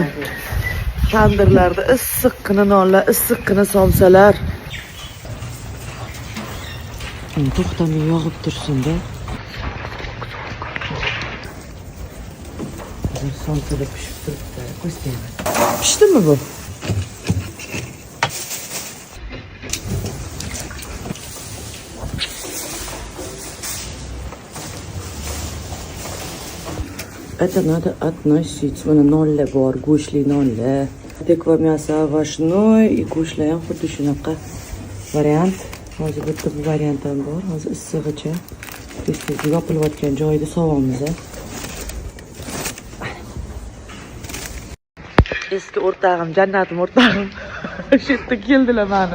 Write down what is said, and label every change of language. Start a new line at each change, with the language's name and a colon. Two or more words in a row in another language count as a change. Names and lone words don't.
Uzbek: Tandirlarda issiqqina nonlar, issiqqina somsalar. To'xtamay yog'ib tursin-da. Somsalar pishib turibdi. Qo'ymaymiz. Pishdimi bu?
Russian: Это надо относить.
Uzbek: Mana nonlar bor, go'shtli nonlar. Tekva
Russian: мясо овощной и
Uzbek: go'shtlar ham xuddi shunaqa variant. Hozir bitta bu variant ham bor. Hozir issig'icha tez-tez yopilayotgan joyida sovamiz. Eski o'rtog'im, jannatim o'rtog'im. Shu yerda keldilar meni.